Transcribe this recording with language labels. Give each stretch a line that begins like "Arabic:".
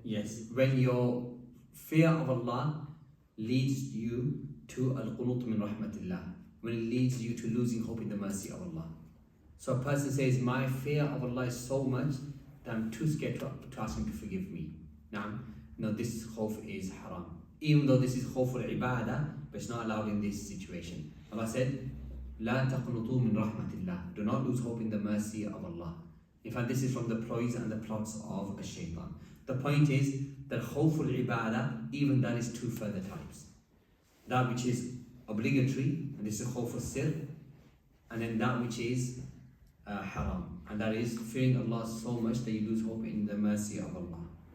English: Yes, when your fear of Allah leads you to al-qunut min rahmatillah, when it leads you to losing hope in the mercy of Allah. So a person says, my fear of Allah is so much that I'm too scared to ask Him to forgive me. Now, no, this khawf is haram. Even though this is khawf al-ibadah, but it's not allowed in this situation. Allah said,
Arabic: لا تقنطوا من رحمة الله.
English: Do not lose hope in the mercy of Allah. In fact, this is from the ploys and the plots of a shaitan. The point is that khawful ibadah, even that is two further types. That which is obligatory, and this is khawful sir, and then that which is haram, and that is fearing Allah so much that you lose hope in the mercy of Allah.